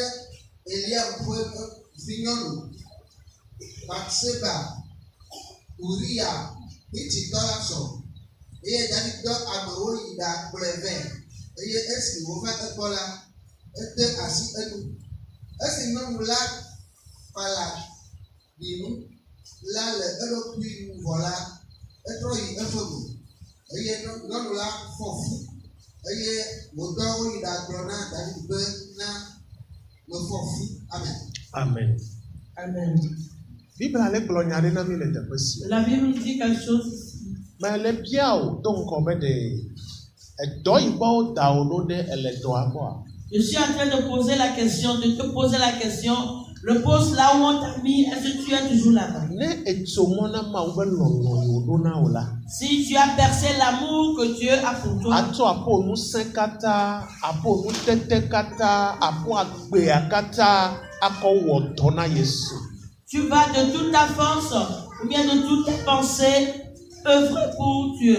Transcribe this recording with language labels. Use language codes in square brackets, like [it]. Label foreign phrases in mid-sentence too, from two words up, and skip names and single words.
[ee] Eliab ƒe vinyɔnu Batseba Uria Hititɔ la sɔ eye David dɔ amewo yi ɖa kplɔe vɛ eye esi wova egbɔ la ede asi enu esi nyɔnu la kpala ɖinu la le eɖokui nu vɔ la etrɔ yi eƒe me. Eye nyɔnu la fɔ fu eye wòdɔ wo yi ɖagblɔ na David be na mefɔ fu. Amen. Amen. Amen. Bible ale gblɔ nya ɖe na mi le teƒe sia. [fr] La Bible dit quelque chose ici. [ee] Mais le bia o do ŋkɔ be de edɔ yi gbɔ woda wo ɖo ɖe ele dɔa gbɔa. [fr] Je suis en train de poser la question, de te poser la question. Le poste là où on t'a mis, est-ce que tu es toujours là-bas? Si tu as percé l'amour que Dieu a pour toi, tu vas de toute ta force ou bien de toute ta pensée œuvrer pour Dieu.